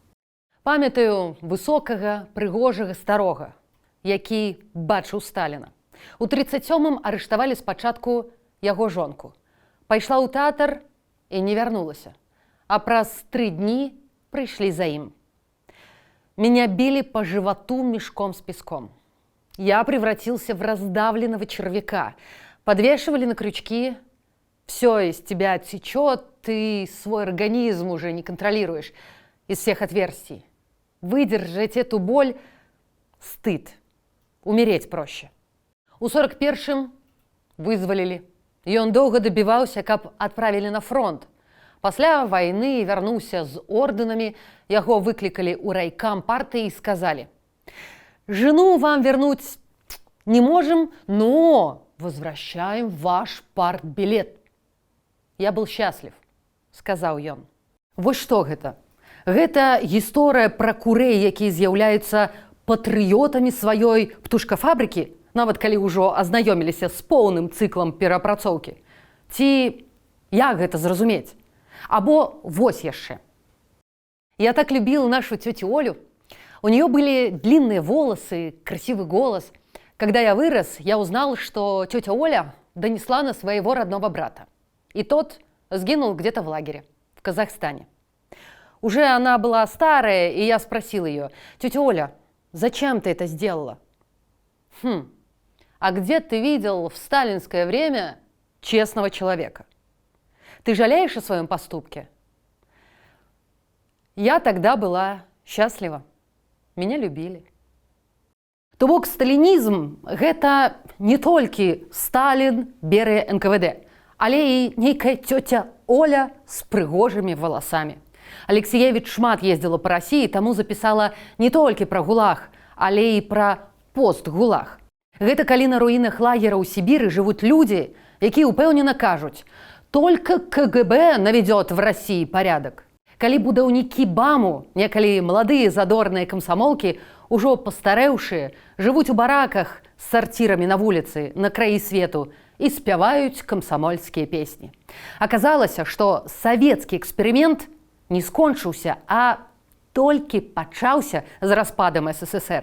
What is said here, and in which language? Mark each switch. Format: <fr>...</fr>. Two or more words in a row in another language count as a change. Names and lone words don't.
<be>Памятаю высокага, прыгожага старога, які бачыў Сталіна. У 37-м арыштавалі спачатку яго жонку. Пайшла ў тэатр і не вярнулася. А праз 3 дні прыйшлі за ім.</be> <ru>Меня били по животу мешком с песком. Я превратился в раздавленного червяка. Подвешивали на крючки. Все из тебя течет, ты свой организм уже не контролируешь из всех отверстий. Выдержать эту боль – стыд. Умереть проще.</ru> <be>У 41-м вызвалілі. Ён доўга дабіваўся, каб адправілі на фронт. Пасля вайны вярнуўся з ордэнамі, яго выклікалі ў райкам партыі і сказалі:</be> <ru>«Жену вам вернуть не можем, но возвращаем ваш партбилет». Я был счастлив,</ru> <be>сказаў ён. Вось што гэта? Гэта гісторыя пра курэй, якія з'яўляюцца патрыётамі сваёй птушкафабрыкі, нават калі ўжо азнаёміліся з поўным цыклам перапрацоўкі. Ці як гэта зразумець? Або вось яшчэ.</be> <ru>Я так любил нашу тетю Олю. У нее были длинные волосы, красивый голос. Когда я вырос, я узнал, что тетя Оля донесла на своего родного брата. И тот сгинул где-то в лагере, в Казахстане. Уже она была старая, и я спросил ее: «Тетя Оля, зачем ты это сделала?» А где ты видел в сталинское время честного человека? Ты жалеешь о своем поступке? Я тогда была счастлива. Меня любили.</ru> <be>То бок сталінізм – гэта не толькі Сталін бере НКВД, але і нейкая цёця Оля з прыгожымі валасамі. Алексіевіч шмат ездзіла па Расіі, таму запісала не толькі пра ГУЛАГ, але і пра пост-ГУЛАГ. Гэта калі на руінах лагера ў Сібіры жывуць людзі, якія ўпэўнена кажуць:</be> <ru>«Только КГБ наведет в России порядок».</ru> <be>Калі будаўнікі БАМу, некалі маладыя задорныя камсамолкі, ужо пастарэўшыя, жывуць у бараках з сарцірамі на вуліцы, на краі свету і спяваюць камсамольскія песні. Аказалася, што савецкі эксперымент не скончыўся, а толькі пачаўся з распадам СССР.</be>